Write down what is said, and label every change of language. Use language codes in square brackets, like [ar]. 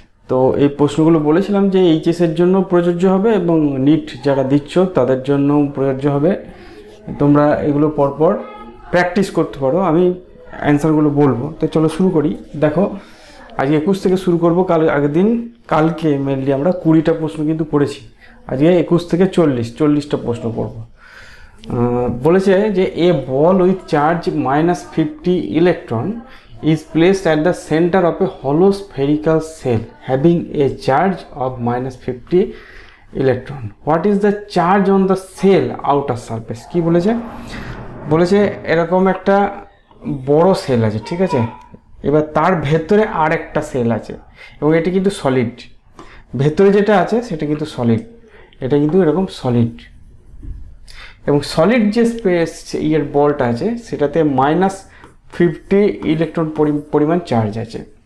[bn] তো এই প্রশ্নগুলো বলেছিলাম যে এইচএসের জন্য প্রযোজ্য হবে এবং নিট যারা দিচ্ছ তাদের জন্য প্রযোজ্য হবে। তোমরা এগুলো পরপর প্র্যাকটিস করতে পারো, আমি অ্যান্সারগুলো বলবো। তো চলো শুরু করি। দেখো, আজকে 21 থেকে শুরু করব। কালকে মেনলি আমরা 20টা প্রশ্ন কিন্তু করেছি। আজকে 21 থেকে 40টা প্রশ্ন করব। বলেছে যে [en] A ball with charge -50 electron is placed at the center of a hollow spherical cell having a charge of -50 electron. What is the charge on the cell outer surface? [bn] কি বলেছে এরকম একটা বড় সেল আছে, ঠিক আছে। এবার তার ভেতরে আর একটা সেল আছে এবং এটি কিন্তু সলিড। ভেতরে যেটা আছে সেটা কিন্তু সলিড, এটা কিন্তু এরকম সলিড। এবং সলিড যে স্পেস বলটা আছে সেটাতে -50 ইলেকট্রন পরিমাণ চার্জ আছে।